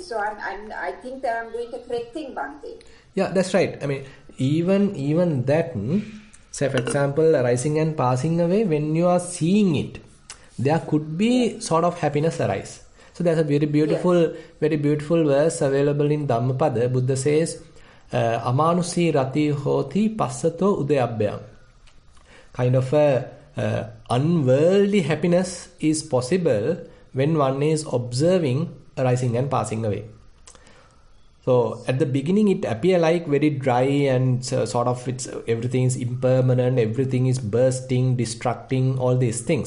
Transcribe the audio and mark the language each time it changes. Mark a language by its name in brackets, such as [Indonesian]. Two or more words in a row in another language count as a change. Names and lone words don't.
[English] So I think that I'm doing the correct thing, Bhante. Yeah, that's right. Even that, say for example, rising and passing away, when you are seeing it, there could be sort of happiness arise. So there's a very beautiful verse available in Dhammapada. Buddha says, [Pali] Amanusi rati hoti passato udayabhyam. [English] Kind of a unworldly happiness is possible when one is observing rising and passing away. So at the beginning it appear like very dry and sort of everything is impermanent, everything is bursting, destructing, all these things.